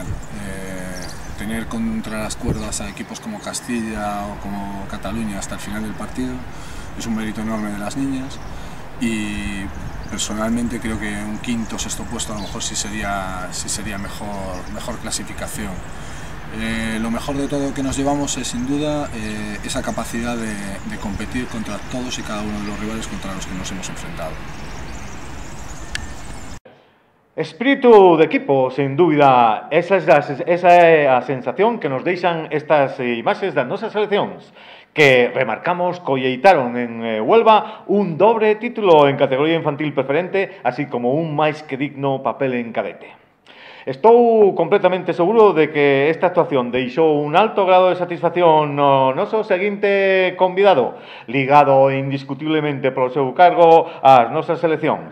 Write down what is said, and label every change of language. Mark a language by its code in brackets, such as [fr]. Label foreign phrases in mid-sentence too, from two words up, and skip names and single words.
[es] Tener contra las cuerdas a equipos como Castilla o como Cataluña hasta el final del partido es un mérito enorme de las niñas y personalmente creo que un quinto o sexto puesto a lo mejor sí sería mejor clasificación. Lo mejor de todo que nos llevamos es sin duda esa capacidad de competir contra todos y cada uno de los rivales contra los que nos hemos enfrentado. Espíritu de equipo, sin dúbida. [gl] Esa é a sensación que nos deixan estas imaxes das nosas seleccións, que, remarcamos, colleitaron en Huelva un dobre título en categoría infantil preferente, así como un máis que digno papel en cadete. Estou completamente seguro de que esta actuación deixou un alto grado de satisfacción no noso seguinte convidado, ligado indiscutiblemente polo seu cargo ás nosas selección.